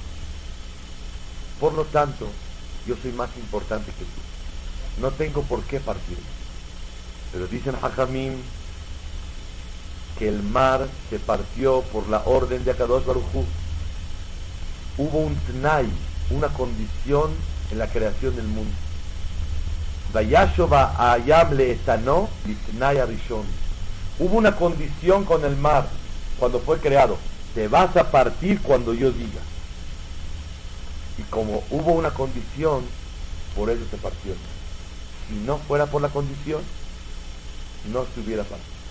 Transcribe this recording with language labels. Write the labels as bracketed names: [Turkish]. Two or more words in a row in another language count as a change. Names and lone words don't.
[Spanish] Por lo tanto, yo soy más importante que tú. No tengo por qué partirme. Pero dicen Hajamim que el mar se partió por la orden de Akadosh Baruj Hu. Hubo un tnai, una condición en la creación del mundo. [Hebrew] וישב הים לאיתנו לתנאי הראשון. [Spanish] Hubo una condición con el mar cuando fue creado. Te vas a partir cuando yo diga. Y como hubo una condición, por eso se partió. Si no fuera por la condición, no se hubiera partido.